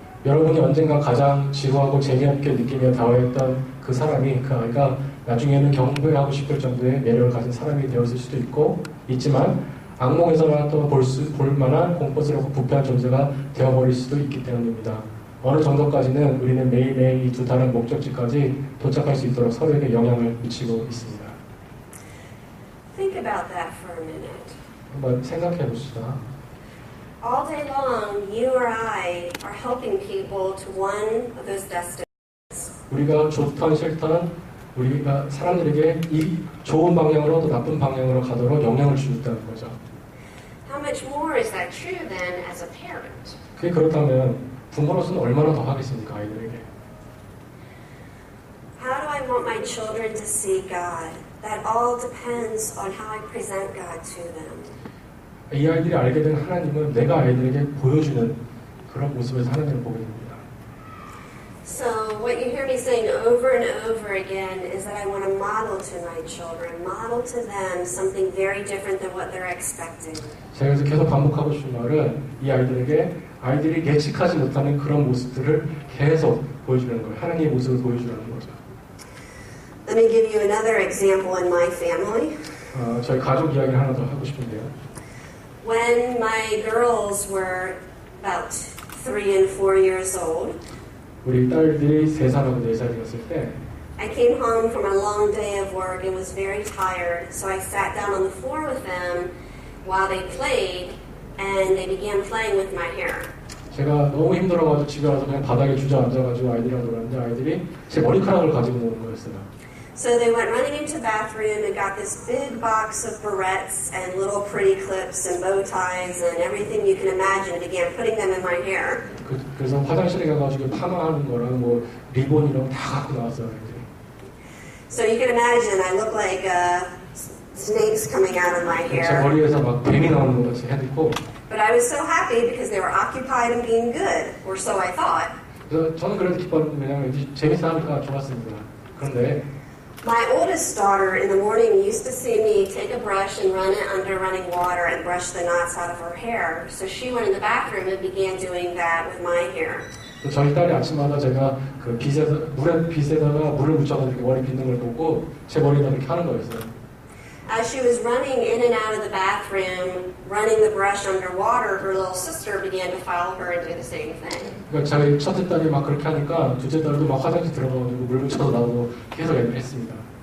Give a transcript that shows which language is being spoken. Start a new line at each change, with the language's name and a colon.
Korean: 여러분이 언젠가 가장 지루하고 재미없게 느끼며 대화했던 그 사람이, 그 아이가 나중에는 경배하고 싶을 정도의 매력을 가진 사람이 되었을 수도 있지만 악몽에서나 또 볼 만한 공포스럽고 부패한 존재가 되어버릴 수도 있기 때문입니다. 어느 정도까지는 우리는 매일매일 이 두 다른 목적지까지 도착할 수 있도록 서로에게 영향을 미치고 있습니다.
English: Think about that for a minute.
Korean: 한번 생각해 보시다.
English: All day long, you or I are helping people to one of those destinations.
Korean: 우리가 좋던 싫던 우리가 사람들에게 이 좋은 방향으로 또 나쁜 방향으로 가도록 영향을 주겠다는 거죠.
English: How much more is that true then as a parent?
Korean: 그게 그렇다면 부모로서는 얼마나 더 하겠습니까, 아이들에게?
English: How do I want my children to see God? That all depends on how I present God to them.
Korean: 이 아이들이 알게 된 하나님은 내가 아이들에게 보여주는 그런 모습에서 하나님을 보게 됩니다.
English: So what you hear me saying over and over again is that I want to model to my children, model to them something very different than what they're expecting.
Korean: 제가 그래서 계속 반복하고 싶은 말은 이 아이들이 예측하지 못하는 그런 모습들을 계속 보여주는 거예요. 하나님의 모습을 보여주라는 거죠.
English: Let me give you another example in my family.
Korean: 저희 가족 이야기를 하나 더 하고 싶은데요.
English: When my girls were about 3 and 4 years old,
Korean: 우리 딸들이 3살하고 4살이었을 때
English: I came home from a long day of work and was very tired, so I sat down on the floor with them while they played and they began playing with my hair.
Korean: 제가 너무 힘들어가지고 집에 와서 그냥 바닥에 주저앉아가지고 아이들이랑 놀았는데 아이들이 제 머리카락을 가지고 노는 거였어요.
English: So they went running into the bathroom and got this big box of barrettes and little pretty clips and bow ties and everything you can imagine and began putting them in my hair.
Korean: 그래서 화장실에 가가지고 파마하는 거랑 뭐 리본이랑 다 갖고 나왔어요. 아이들이.
English: So you can imagine I look like snakes coming out of my
Korean: 제
English: hair.
Korean: 머리에서 막 뱀이 나오는 것 같이 해놓고 But I was so happy because they were occupied and being good, or so I thought. 그래서 저는 그래도 기뻤는데 왜냐면 재밌어 하니까 좋았습니다. 그런데
English: My oldest daughter in the morning used to see me take a brush and run it under running water and brush the knots out of her hair. So she went in the bathroom and began doing that with my hair.
Korean: 저희 딸이 아침마다 제가 그 빗에다가 물을 묻혀가지고 머리 빗는 걸 보고 제 머리에다 그렇게 하는 거였어요.
English: As she was running in and out of the bathroom, running the brush underwater, her little sister began to follow her and do the same thing.
Korean: 그러니까 저희 첫째 딸이 막 그렇게 하니까 둘째 딸도 막 화장실 들어가가지고 물 묻혀서 나오고 계속 했습니다.